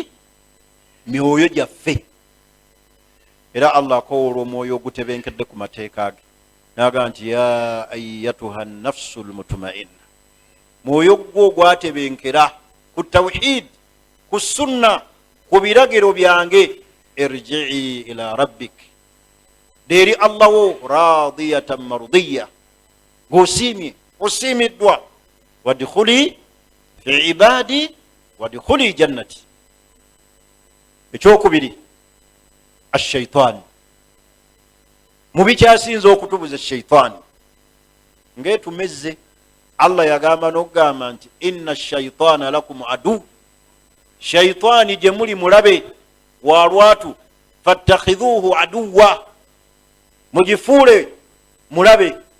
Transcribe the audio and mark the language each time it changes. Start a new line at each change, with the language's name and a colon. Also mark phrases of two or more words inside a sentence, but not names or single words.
Ganda: Myoyo gyaffe. Era Allah akowoola omwoyo ogutebenkedde ku mateeka ge n'agamba nti
Arabic: يا أيتها النفس المطمئنة,
Ganda: mwoyo gwo ogwatebenkera ku tawhid, ku sunna, ku biragiro byange,
Arabic: ارجعي إلى ربك,
Ganda: deri Allah wo
Arabic: راضية مرضية,
Ganda: ng'osiimye, osiimiddwa,
Arabic: وادخلي في عبادي وادخلي جنتي.
Ganda: Ekyokubiri, ashaitan. Mu bikyasinza okutubuza shaitani ng'etumezze, Allah yagamba n'okugamba nti
Arabic: إن الشيطان لكم عدو,
Ganda: shaitani gye muli mulabe wa lwatu,
Arabic: فاتخذوه عدوا,
Ganda: mugifuule mulabe.